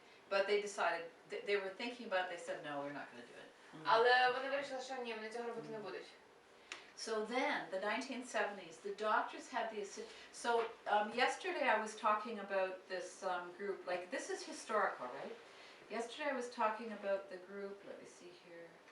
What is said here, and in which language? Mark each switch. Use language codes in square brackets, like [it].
[en] But they decided, they were thinking about it, they said, no, we're not going to do it. [uk] Але вони вирішили, що ні, вони цього робити не будуть. [en] So then, the 1970s, the doctors had the, so yesterday I was talking about this group, like this is historical, right? Yesterday I was talking about the group, let me see here.